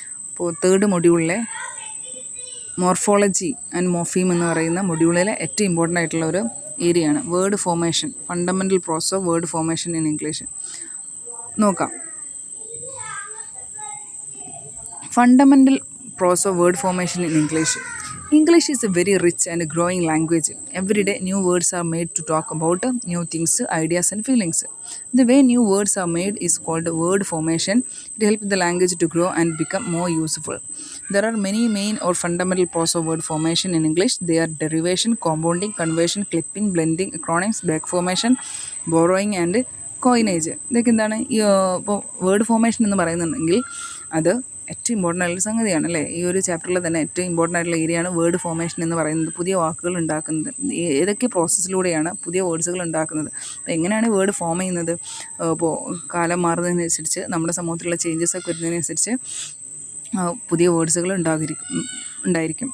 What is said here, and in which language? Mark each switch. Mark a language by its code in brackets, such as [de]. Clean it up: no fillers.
[ml] അപ്പോൾ third മൊഡ്യൂളിലെ morphology and morpheme എന്ന് പറയുന്ന മൊഡ്യൂളിലെ ഏറ്റവും ഇമ്പോർട്ടൻ്റ് ആയിട്ടുള്ള ഒരു ഏരിയയാണ് word formation, [en] Fundamental process of word formation in English. [ml] നോക്കാം. [en] Fundamental process of word formation in English. English is a very rich and growing language. Every day new words are made to talk about new things, ideas and feelings. The way new words are made is called word formation. It helps the language to grow and become more useful. There are many main or fundamental processes of word formation in English. They are derivation, compounding, conversion, clipping, blending, acronyms, back formation, borrowing and coinage. [ml] ഇതൊക്കെ എന്താണ്, ഇപ്പോൾ word formation എന്ന് പറയുന്നുണ്ടെങ്കിൽ അത് ഏറ്റവും important ആയിട്ടുള്ള സംഗതിയാണ് അല്ലേ. ഈ ഒരു ചാപ്റ്ററിൽ തന്നെ ഏറ്റവും ഇമ്പോർട്ടൻ്റ് ആയിട്ടുള്ള ഏരിയയാണ് വേർഡ് ഫോർമേഷൻ എന്ന് പറയുന്നത്. പുതിയ വാക്കുകൾ ഉണ്ടാക്കുന്നത്, ഏതൊക്കെ പ്രോസസ്സിലൂടെയാണ് പുതിയ വേർഡ്സുകൾ ഉണ്ടാക്കുന്നത്, അപ്പോൾ എങ്ങനെയാണ് വേർഡ് ഫോം ചെയ്യുന്നത്. ഇപ്പോൾ കാലം മാറുന്നതിനനുസരിച്ച് നമ്മുടെ സമൂഹത്തിലുള്ള ചേഞ്ചസ് ഒക്കെ വരുന്നതിനനുസരിച്ച് പുതിയ വേർഡ്സുകൾ ഉണ്ടായിരിക്കും.